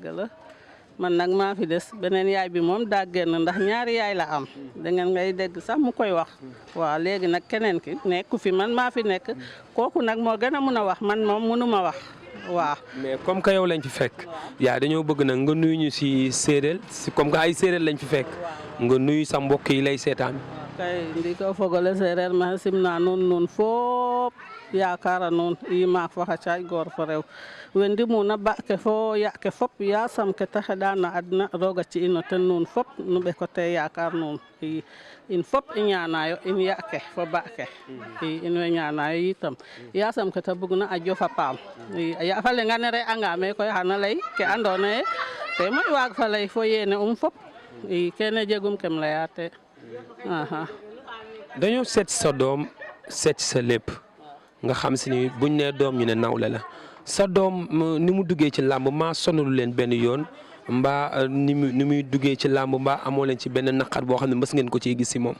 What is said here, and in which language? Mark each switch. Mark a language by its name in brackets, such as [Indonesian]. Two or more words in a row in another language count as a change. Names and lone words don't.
[Wolof] man nag maa fi des beneen yaay bi moom daa génn ndax ñaari yaay la am da ngeen ngay dégg sax mu koy wax waaw léegi nag keneen ki nekku fi man maa fi nekk kooku nag moo gën a mun a wax man moom mënuma wax waaw. [French] mais comme que [Wolof] yow lañ fi fekk yaa dañoo bëgg nag nga nuyu ñu si séeréer si [French] comme que [Wolof] ay séeréer lañ fi fekk nga nuyu sa mbokk yi lay seetaan. [Serer] kay ndi ko fogole séeréer ma simna nuun foop yaakaara nuun i maak fo xa caaj goor fo rew wendi muna ba ke fo ya ke fop yasam ke ta xeɗa na adna roga ci ino ten nuun fop nu ɓekote yaakaar nuun in fop i ñanayo in ya ke fo ba ke in way ñanayo yitam yasam ke ta bugna a jofa paam a ya fa lenga ne re anga me koy xana lay ke andoona ye te moƴ waag fa lay fo yene fop i kene jegum kem laya te [Wolof] dañoo seet sa doom seet sa lépp nga xam si ni buñ nee doom ñu ne nawle la sa doom ni mu duggee ci làmb maa sonalu leen benn yoon mbaa ni muy duggee ci làmb mbaa amoo leen ci benn naqar boo xam ne mës ngeen ko ciy gis si moom.